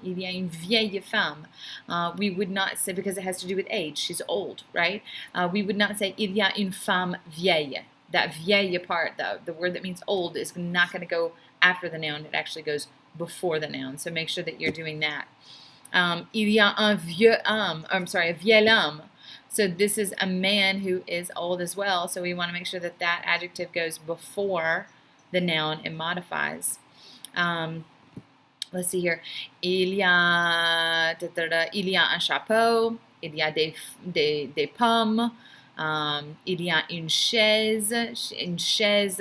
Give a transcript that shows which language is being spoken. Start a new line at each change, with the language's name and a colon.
French: Il y a une vieille femme.
English: We would not say, because it has to do with age, she's old, right? We would not say,
French: il y a une femme vieille.
English: That vieille part, the word that means old, is not going to go after the noun. It actually goes before the noun. So make sure that you're doing that.
French: Il y
English: a
French: un vieux homme, a vieil homme.
English: So this is a man who is old as well. So we want to make sure that that adjective goes before the noun and modifies. Let's see here.
French: Il y a un chapeau. Il y a des pommes. Il y a une chaise. Une chaise.